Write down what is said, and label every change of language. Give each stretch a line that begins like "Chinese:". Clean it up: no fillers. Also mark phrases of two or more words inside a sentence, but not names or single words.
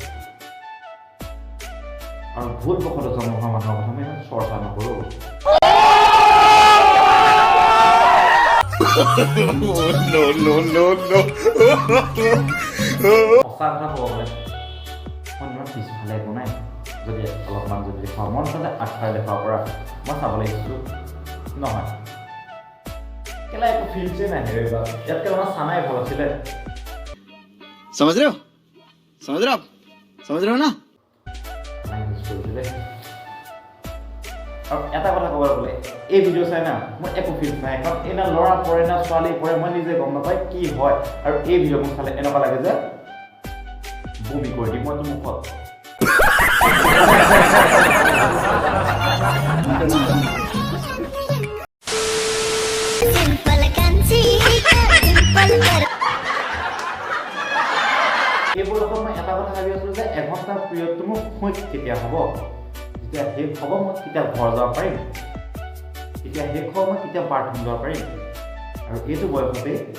Assamese: আৰু ভুল বশতঃ জন্ম হোৱা মানুহৰ কথা মই চৰ্চা নকৰোঁ সঁচা কথা ক'ব গ'লে মই তোমাৰ পিছফালে একো নাই যদি অলপমান যদি দেখুৱাওঁ মন চলে আগফালে দেখুৱাব পৰা মই চাবলৈ ইচ্ছুক নহয় কেলা একো ফিল্ডছে নাই হেৰিবা ইয়াতকৈ আমাৰ চানাই ভাল আছিলে
Hindi: समझ रहे हो ना
Assamese: আৰু এটা কথা ক'বলৈ গ'লে এই ভিডিঅ' চাই না মই একো ফিল নাই কাৰণ এই না ল'ৰা পৰে না ছোৱালী পৰে মই নিজে গম নাপায় কি হয় আৰু এই ভিডিঅ' মোক চালে এনেকুৱা লাগে যে বমি কৰি দিম মইতো মুখত এইবোৰ লগত মই এটা কথা ভাবি আছিলোঁ যে এঘণ্টাৰ পিৰিয়ডটো মোৰ কেতিয়া হ'ব যেতিয়া শেষ হ'ব মই কেতিয়া ঘৰ যাব পাৰিম কেতিয়া শেষ হ'ব মই কেতিয়া বাথৰুম যাব পাৰিম আৰু এইটো বয়সতেই